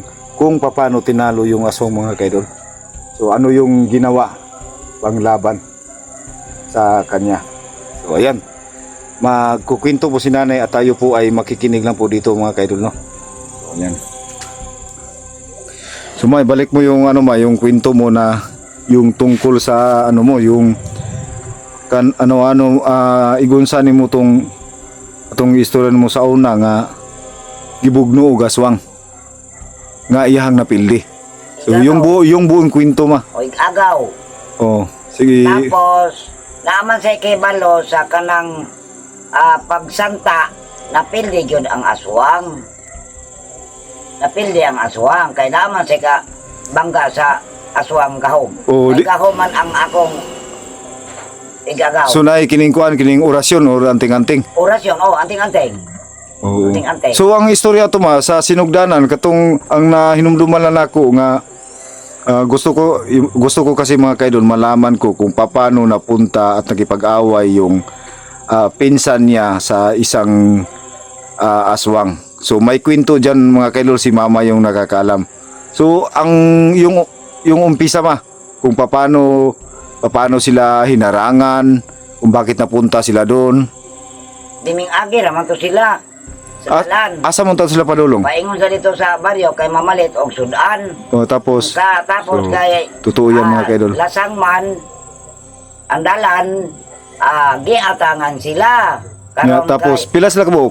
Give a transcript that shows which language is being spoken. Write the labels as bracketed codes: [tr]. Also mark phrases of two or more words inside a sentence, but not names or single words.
[tl] Kung paano tinalo yung aswang mga kaidol. So ano yung ginawa panglaban sa kanya. So ayan. Magkukwento po si nanay at tayo po ay makikinig lang po dito mga kaidol, no. [ceb] So ayan. [tl] So may balik mo yung yung kwento mo na yung tungkol sa yung [ceb] igunsanin mo itong istorya mo sa una nga gibugno og aswang nga iyahang napildi. [tl] So yung buong kwento ma. [ceb] O agaw. Oh, sige. Tapos naman sa ikibalo sa kanang pagsanta napildi gyud ang aswang. Napildi ang aswang kay naman sa ka bangga sa aswang kahom. Oh, Ay kahoman ang akong igagaw. So naay kining orasyon or anting-anting. Orasyon, anting-anting. Oo. Anting-anting. So ang istorya to ma sa sinugdanan katong ang nahinumduman lang nako nga gusto ko kasi [tl] mga kaidol malaman ko kung paano napunta at nakipag-away yung pinsan niya sa isang aswang. So may kwento diyan mga kaidol, si mama yung nakakaalam. So ang yung umpisa ma kung paano sila hinarangan, kung bakit napunta sila doon. [ceb] Diming agi raman to sila. Sa dalan. Asa mo sila padulong? Paingon sa dito sa baryo kay mamalit og sudan. O tapos Tapos so, kay [tl] totoo yan mga kaidol. [ceb] lasang man ang dalan giatangan sila. Nga, tapos pila sila kabuok?